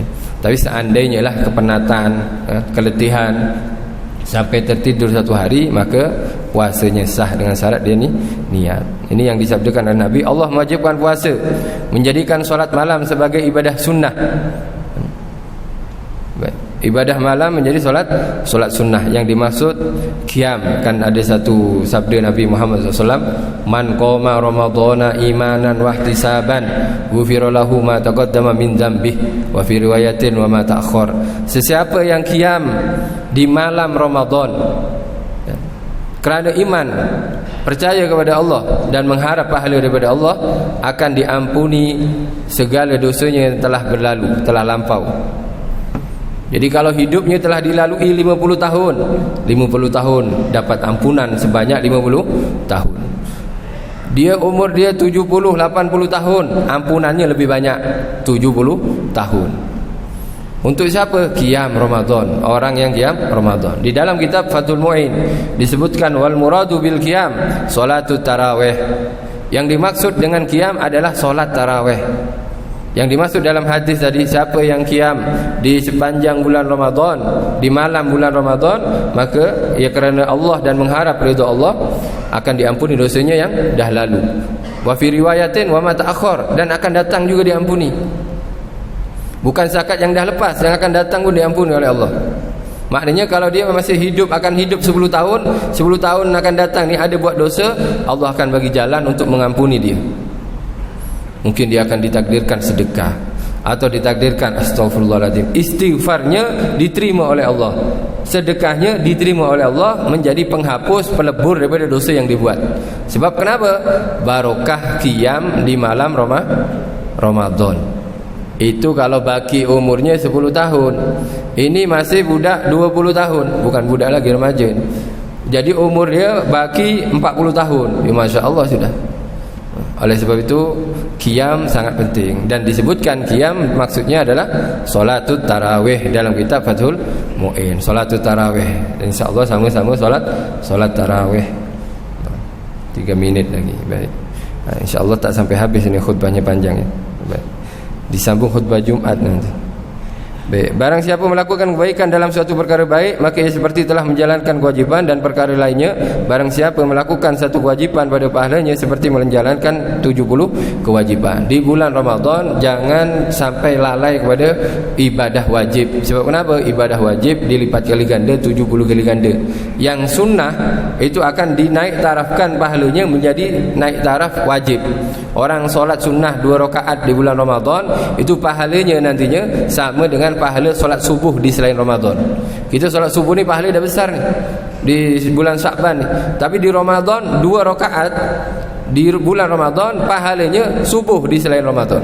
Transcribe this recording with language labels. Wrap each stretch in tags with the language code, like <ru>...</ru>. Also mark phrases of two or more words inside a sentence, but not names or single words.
<ms>Tapi seandainya lah kepenatan, keletihan sampai tertidur satu hari, maka puasanya sah dengan syarat dia ni niat. Ini yang disabdakan oleh Nabi, Allah mewajibkan puasa, menjadikan solat malam sebagai ibadah sunnah. Baik. Ibadah malam menjadi solat sunnah. Yang dimaksud qiyam, kan ada satu sabda Nabi Muhammad SAW,</ms> <ar>من قام رمضان إيمانا واحتسابا غفر له ما تقدم من ذنبه وفي رواية وما تأخر.</ar> <ms>Sesiapa yang qiyam di malam Ramadan kerana iman, percaya kepada Allah dan mengharap pahala daripada Allah, akan diampuni segala dosanya yang telah berlalu, telah lampau. Jadi kalau hidupnya telah dilalui 50 tahun, 50 tahun dapat ampunan sebanyak 50 tahun. Dia umur dia 70, 80 tahun, ampunannya lebih banyak, 70 tahun. Untuk siapa? Qiyam Ramadan, orang yang qiyam Ramadan. Di dalam kitab Fathul Mu'in disebutkan</ms> <ar>والمراد بالقيام صلاة التراويح.</ar> <ms>Yang dimaksud dengan qiyam adalah solat tarawih. Yang dimaksud dalam hadis tadi, siapa yang qiyam di sepanjang bulan Ramadan, di malam bulan Ramadan, maka ia kerana Allah dan mengharap ridha Allah, akan diampuni dosanya yang dah lalu.</ms> <ar>وفي رواية وما تأخر,</ar> <ms>dan akan datang juga diampuni. Bukan zakat yang dah lepas, yang akan datang pun diampuni oleh Allah. Maknanya kalau dia masih hidup, akan hidup 10 tahun, 10 tahun akan datang ni ada buat dosa, Allah akan bagi jalan untuk mengampuni dia. Mungkin dia akan ditakdirkan sedekah, atau ditakdirkan astagfirullahaladzim, istighfarnya diterima oleh Allah, sedekahnya diterima oleh Allah, menjadi penghapus, pelebur daripada dosa yang dibuat. Sebab kenapa? Barokah qiyam di malam Ramadan. Itu kalau baki umurnya 10 tahun. Ini masih budak 20 tahun, bukan budak lagi, remaja. Jadi umur dia baki 40 tahun. Ya,</ms> <ar>ما شاء الله</ar> <ms>sudah. Oleh sebab itu qiyam sangat penting. Dan disebutkan qiyam maksudnya adalah</ms> <ar>صلاة التراويح</ar> <ms>dalam kitab Fathul Mu'in.</ms> <ar>صلاة التراويح,</ar> <ms>InsyaAllah sama-sama solat tarawih. 3 minit lagi. Baik, InsyaAllah tak sampai habis ini khutbahnya panjang ya. Baik, disambung khutbah Jumat nanti. Baik, barang siapa melakukan kebaikan dalam suatu perkara baik, maka ia seperti telah menjalankan kewajiban, dan perkara lainnya, barang siapa melakukan satu kewajiban pada pahalanya seperti menjalankan 70 kewajiban. Di bulan Ramadan jangan sampai lalai kepada ibadah wajib. Sebab kenapa? Ibadah wajib dilipat kali ganda, 70 kali ganda. Yang sunnah itu akan dinaik tarafkan pahalanya menjadi naik taraf wajib. Orang solat sunnah 2 rakaat di bulan Ramadan, itu pahalanya nantinya sama dengan pahala solat subuh di selain Ramadan. Kita solat subuh ni pahala dah besar ni di bulan Sya'ban ni. Tapi di Ramadan 2 rakaat di bulan Ramadan, pahalanya subuh di selain Ramadan.</ms>